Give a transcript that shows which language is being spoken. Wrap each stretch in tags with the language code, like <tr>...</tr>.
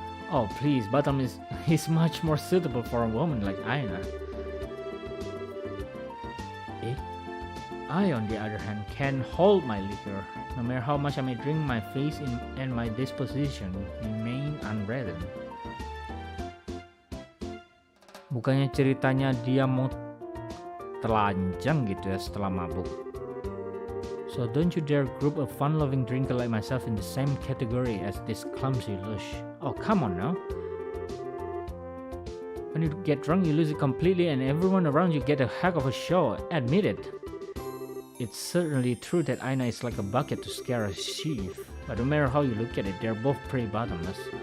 <en>Oh please, bottom is much more suitable for a woman like Aina. I, on the other hand, can hold my liquor. No matter how much I may drink, my face and my disposition remain unreddened.</en> <id>Bukannya ceritanya dia mau telanjang gitu ya setelah mabuk.</id> <en>So don't you dare group a fun-loving drinker like myself in the same category as this clumsy lush. Oh, come on now. When you get drunk, you lose it completely and everyone around you get a heck of a show. Admit it. It's certainly true that Aina is like a bucket to scare a sheep. But no matter how you look at it, they're both pretty bottomless.</en>